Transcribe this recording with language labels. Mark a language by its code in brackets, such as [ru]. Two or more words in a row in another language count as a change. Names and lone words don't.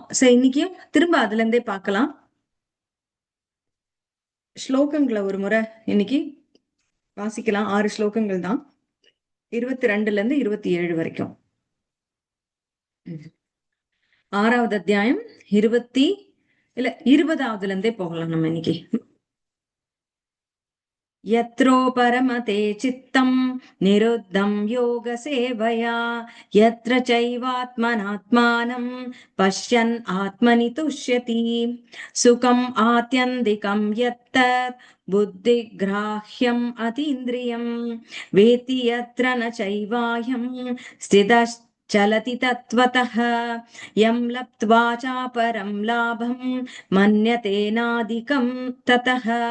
[ta] சரி, இன்னைக்கும் திரும்ப அதுல இருந்தே பார்க்கலாம். ஸ்லோகங்களை ஒரு முறை இன்னைக்கு வாசிக்கலாம். 6 ஸ்லோகங்கள் தான், 22ல இருந்து 27 வரைக்கும். 6வது அத்தியாயம் 20வதுல இருந்தே போகலாம் நம்ம இன்னைக்கு. [sa] यत्रो परमते चित्तं निरुद्धं योगसेवया यत्र चैवात्मनात्मानं पश्यन् आत्मनि तुष्यति सुखम् आत्यन्तिकं यत्तत् बुद्धिग्राह्यम् अतीन्द्रियं वेति यत्र न चैवायं स्थितश्चलति तत्त्वतः यं लब्ध्वा चापरं लाभं मन्यते नाधिकं ततः